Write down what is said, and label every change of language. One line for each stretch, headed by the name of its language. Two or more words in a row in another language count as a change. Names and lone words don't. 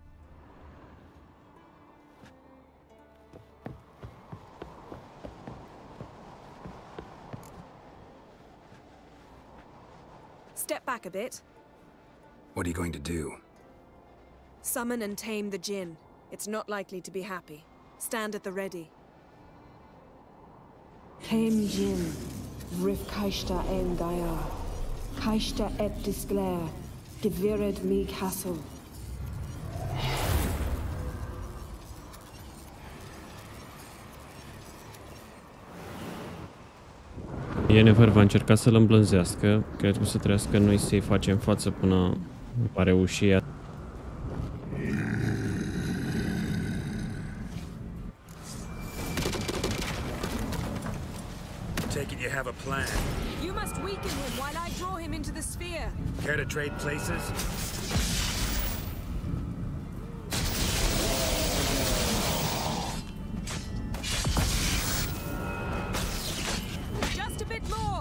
English: Step back a bit. What are you going to do? Summon and tame the Djinn. It's not likely to be happy. Stand at the ready. Tame Djinn. Rif kaishta en gaia. Kaishta et disglair. Gevired mi castle.
Romanian: Yennefer va încerca să-l îmblânzească. Cred că o să trească noi să-i facem față până va reuși.
English: Take it you have a plan. You must weaken him while I draw him into the sphere. Care to trade places? Just a bit more.